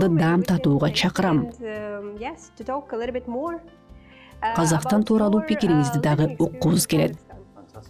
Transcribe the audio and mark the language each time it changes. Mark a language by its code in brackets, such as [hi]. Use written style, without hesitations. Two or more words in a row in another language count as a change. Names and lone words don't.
[en] next room [ky] даам [en] and we can [ky] татууга чакырам. [en] spend, yes, to talk a little bit more. [ky] Казакстан [en] About [ky] тууралуу [en] your, [ky] пикириңизди дагы [en] living [ky] уккубуз келет. [en] experience.